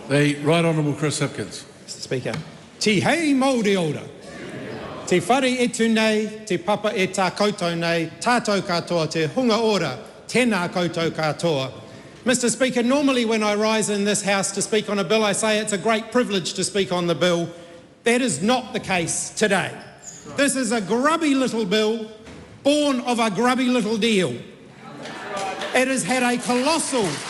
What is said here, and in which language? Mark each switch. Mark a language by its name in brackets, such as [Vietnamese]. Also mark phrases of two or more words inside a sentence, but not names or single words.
[English] The Right Honourable Chris Hipkins. Mr Speaker. [Māori] Ti hei Māori ora. Te whare e tu nei, te papa e tā koutou nei, tātou katoa te hunga ora, tēnā koutou katoa. [English] Mr Speaker, normally when I rise in this House to speak on a bill, I say it's a great privilege to speak on the bill. That is not the case today. This is a grubby little bill, born of a grubby little deal. It has had a colossal...